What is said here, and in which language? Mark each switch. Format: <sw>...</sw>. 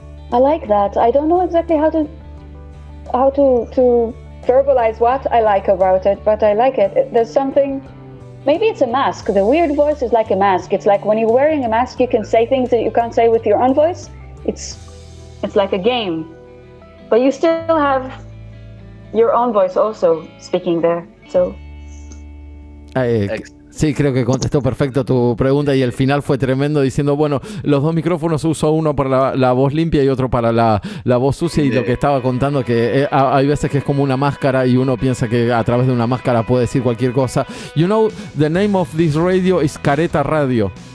<en>I like that. I don't know exactly how to verbalize what I like about it, but I like it. There's something. Maybe it's a mask. The weird voice is like a mask. It's like when you're wearing a mask, you can say things that you can't say with your own voice. It's like a game, but you still have your own voice also speaking there. So.</en> <es>Sí, creo que contestó perfecto tu pregunta, y el final fue tremendo, diciendo, bueno, los 2 micrófonos uso uno para la voz limpia y otro para la voz sucia, y lo que estaba contando que hay veces que es como una máscara y uno piensa que a través de una máscara puede decir cualquier cosa.</es> <en>You know, the name of this radio is Careta Radio.</en>